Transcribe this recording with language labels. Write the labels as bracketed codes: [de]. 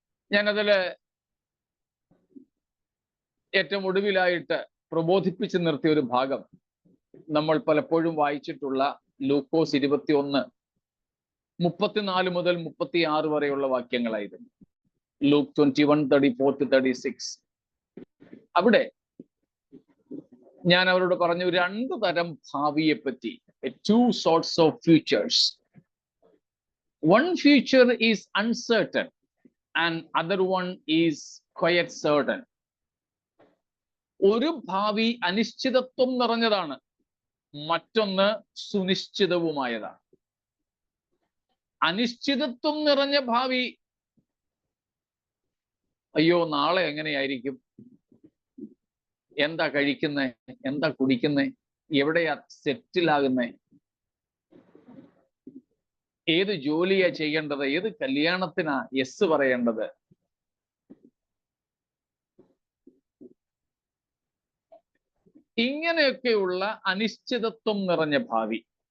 [ml] ഞാനതില് ഏറ്റവും ഒടുവിലായിട്ട് പ്രബോധിപ്പിച്ച് നിർത്തിയ ഒരു ഭാഗം നമ്മൾ പലപ്പോഴും വായിച്ചിട്ടുള്ള ലൂക്കോസ് 21:34 മുതൽ 36 വരെയുള്ള വാക്യങ്ങളായിരുന്നു. ലൂക്ക് 21:34-36. അവിടെ ഞാൻ അവരോട് പറഞ്ഞു 2 തരം ഭാവിയെ പറ്റി. [en] 2 sorts of futures. One future is uncertain and other one is quite certain. [ml] ഒരു ഭാവി അനിശ്ചിതത്വം നിറഞ്ഞതാണ്, മറ്റൊന്ന് സുനിശ്ചിതവുമായതാണ്. അനിശ്ചിതത്വം നിറഞ്ഞ ഭാവി, അയ്യോ നാളെ എങ്ങനെയായിരിക്കും, എന്താ കഴിക്കുന്നേ, എന്താ കുടിക്കുന്നേ, എവിടെയാ സെറ്റിലാകുന്നേ, ഏത് ജോലിയാ ചെയ്യേണ്ടത്, ഏത് കല്യാണത്തിനാ യെസ് പറയേണ്ടത്, ഇങ്ങനെയൊക്കെയുള്ള അനിശ്ചിതത്വം നിറഞ്ഞ ഭാവി.